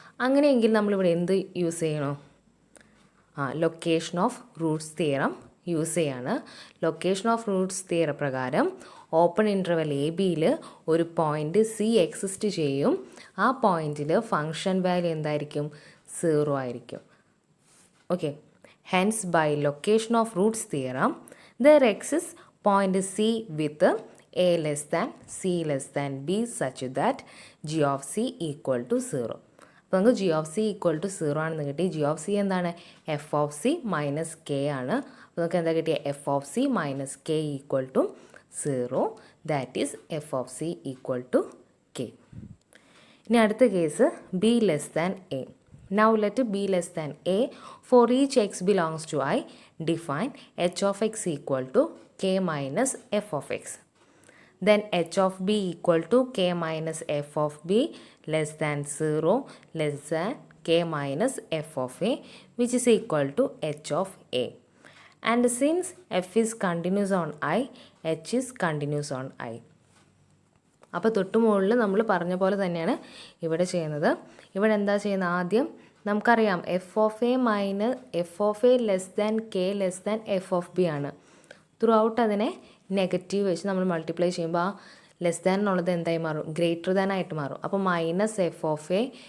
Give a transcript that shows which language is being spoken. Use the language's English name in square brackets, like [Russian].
[Malayalam] അങ്ങനെയെങ്കിൽ നമ്മളിവിടെ എന്ത് യൂസ് ചെയ്യണോ? Location of Roots theorem use ചെയ്യാണ്. ലൊക്കേഷൻ ഓഫ് റൂട്ട്സ് തിയറം പ്രകാരം ഓപ്പൺ ഇൻ്റർവെൽ എ ബിയിൽ ഒരു പോയിൻ്റ് സി എക്സിസ്റ്റ് ചെയ്യും. ആ പോയിന്റിൽ ഫംഗ്ഷൻ വാല്യൂ എന്തായിരിക്കും? 0 ആയിരിക്കും. [English] Okay, hence by location of roots theorem there exists point C with a less than c less than b such that g of c equal to 0. [Malayalam] അപ്പോൾ നമുക്ക് [English] G of C equal to 0 [Malayalam] ആണെന്ന് കിട്ടി. G of C എന്താണ്? [English] F of C minus K [Malayalam] ആണ്. അപ്പോൾ നമുക്ക് എന്താ കിട്ടിയ? [English] F of C minus K equal to 0. That is F of C equal to K. [Malayalam] ഇനി അടുത്ത case [English] B less than a. Now let b less than a. For each x belongs to I, define h of x equal to k minus f of x. Then h of b equal to k minus f of b less than 0 less than k minus f of a, which is equal to h of a. And since f is continuous on I, h is continuous on I. [Malayalam] അപ്പോൾ തൊട്ട് മുകളിൽ നമ്മൾ പറഞ്ഞ പോലെ തന്നെയാണ് ഇവിടെ ചെയ്യുന്നത്. ഇവിടെ എന്താ ചെയ്യുന്നത്? ആദ്യം നമുക്കറിയാം [English] f of a less than k less than f of b [Malayalam] ആണ്. ത്രൂ ഔട്ട് അതിനെ നെഗറ്റീവ് വെച്ച് നമ്മൾ മൾട്ടിപ്ലൈ ചെയ്യുമ്പോൾ ആ ലെസ് ദാൻ എന്നുള്ളത് എന്തായി മാറും? ഗ്രേറ്റർ ദാൻ ആയിട്ട് മാറും. അപ്പോൾ [English] minus f of a